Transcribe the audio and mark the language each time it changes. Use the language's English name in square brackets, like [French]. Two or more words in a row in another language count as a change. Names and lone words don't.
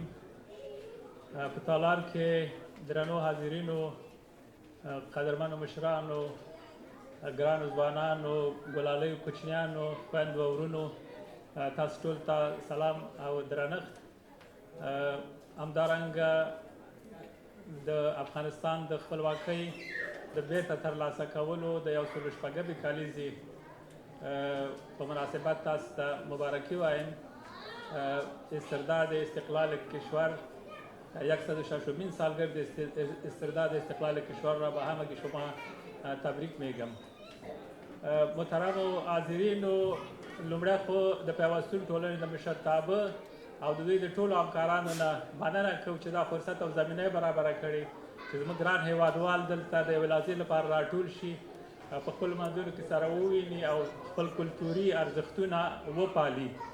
[Pashto] په تالار کې درنو حاضرینو، قدرمنو مشرانو، ګرانو ځوانانو، ګلالیو کوچنیانو، خویندو او ورونو، تاسو ټول ته سلام او درنښت. همدارنګه د افغانستان د خپلواکۍ د بیرته ترلاسه کولو د 116 کالیزې په مناسبت تاسو ته مبارکي وایم. [Persian] استرداد استقلال کشور 160مین سالگرد استرداد استقلال کشور را به همگی شما تبریک میگم. [Pashto] محترم حاضرینو، لومړی خو د پیوستون ټولنې د مشرتابه او د دوی د ټولو همکارانو نه مننه کوو چې دا فرصت او زمینه برابره کړې چې زموږ ګران هیوادوال دلته د یوې لحظې لپاره راټول شي، په خپلو منځونو کې سره وویني او خپل کلتوري ارزښتونه وپالي.